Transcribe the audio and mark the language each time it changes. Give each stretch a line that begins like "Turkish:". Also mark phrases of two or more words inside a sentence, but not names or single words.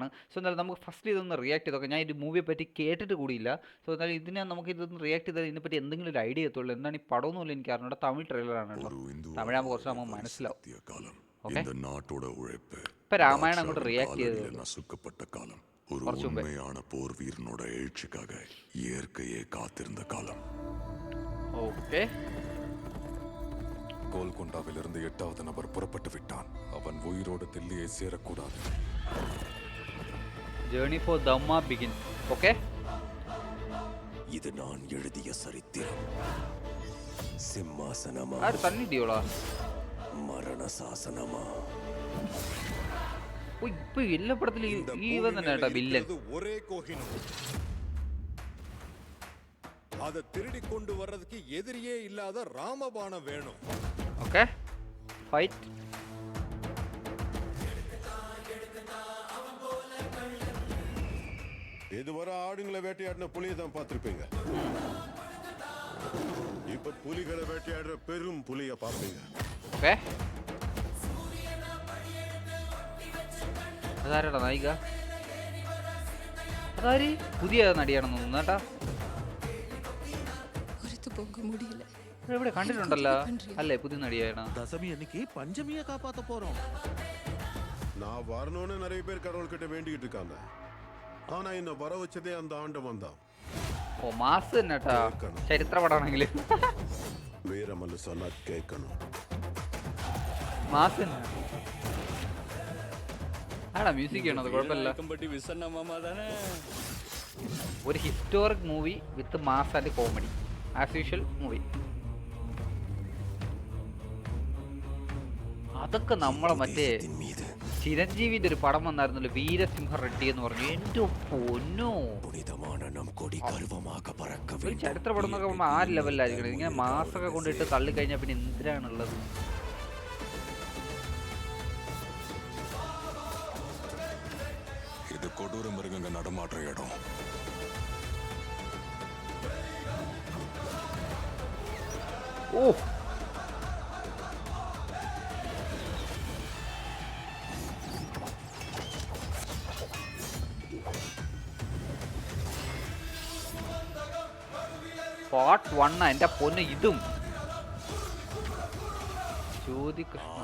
Malayalam: സോ എന്നാലും നമുക്ക് ഫസ്റ്റ് ഇതൊന്ന് റിയാക്ട് ചെയ്തൊക്കെ. ഞാൻ ഈ മൂവിയെ പറ്റി കേട്ടിട്ട് കൂടിയില്ല. സോ എന്നാലും നമുക്ക് ഇതൊന്ന് റിയാക്ട് ചെയ്താൽ ഇതിനെപ്പറ്റി എന്തെങ്കിലും ഒരു ഐഡിയ എത്തുള്ളൂ. എന്താണ് ഈ പടമൊന്നുമില്ല എനിക്ക് അറിഞ്ഞൂടെ. തമിഴ് ട്രെയിലറാണ് കേട്ടോ. തമിഴാകുമ്പോൾ കുറച്ച് നമുക്ക് മനസ്സിലാവും. ഓക്കെ, ഇപ്പം രാമായണം അങ്ങോട്ട് റിയാക്ട് ചെയ്തത്
Tamil: ஒரு
Malayalam: കുറച്ച് മുമ്പേ.
Tamil: உண்மையான போர் வீரனோட எழுச்சிக்காக இயற்கையே காத்திருந்த காலம்.
Malayalam: ഓക്കെ,
Tamil: கோல்கொண்டாவிலிருந்து 8வது நபர் புறப்பட்டு விட்டான். அவன் உயிரோடு தில்லியை சேரக்கூடாது.
English: journey for dharma begin. okay,
Tamil: இது நான் எழுதிய சரித்திரம். சிம்மாசனமா
Malayalam: ആര് തന്നിടിയോളാ?
Tamil: மரண சாசனமா?
Malayalam: ഓ, ഇപ്പൊ എല്ലാ പടത്തിലും ഈ ഇവൻ തന്നെ കേട്ടോ വില്ലൻ.
Tamil: ஒரே கோஹினூர். அதை திருடி கொண்டு வர்றதுக்கு எதிரியே இல்லாத ராமபாணம் வேணும்.
English: okay, fight.
Tamil: இதுவரை ஆடுங்களை வேட்டையாடின புலியை தான் பார்த்திருப்பீங்க. இப்ப புலிகளை வேட்டையாடுற பெரும் புலிய பார்ப்பீங்க.
Malayalam: ഓക്കെ, അതാരാടാ നായിക? അതാര്? പുതിയ നടിയാണെന്ന് തോന്നുന്നു കേട്ടാ. ഇവിടെ കണ്ടിട്ടുണ്ടല്ലോ അല്ലേ? പുതിയ നടിയാണ്.
Tamil: தசமி அன்னைக்கு பஞ்சமியை காப்பாத்த போறோம். நான் வரணும்னு நிறைய பேர் கடவுள்கிட்ட வேண்டிக்கிட்டு இருக்காங்க. ஆனா என்ன வர வச்சதே அந்த ஆண்டவன் தான்.
Malayalam: ഓ, മാസ് തന്നെ കേട്ടാ. ചരിത്ര പടമാണെങ്കിൽ
Tamil: வீரமல்லு சொன்னா கேட்கணும்.
Malayalam: മാസ് തന്നെ. ആടാ മ്യൂസിക് ചെയ്യണത് കുഴപ്പമില്ല.
English: ഒരു historic movie with mass and comedy as usual movie.
Malayalam: അതൊക്കെ നമ്മളെ മറ്റേ ചിരഞ്ജീവിന്റെ ഒരു പടം വന്നായിരുന്നല്ലോ, വീരസിംഹ റെഡ്ഡി എന്ന് പറഞ്ഞു. എന്റെ പൊന്നോ, ഒരു ചരിത്ര പടം എന്നൊക്കെ പറയുമ്പോൾ ആ ലെവലിലായിരിക്കണം. ഇങ്ങനെ മാസൊക്കെ കൊണ്ടിട്ട് തള്ളിക്കഴിഞ്ഞാൽ പിന്നെ എന്തിനാണുള്ളത്?
Tamil: இது கொடூர மிருகங்க நடமாடுற இடம்.
Malayalam: ഓ, പാർട്ട് 1 എന്റെ പൊന്ന്. ഇതും ജ്യോതി കൃഷ്ണ.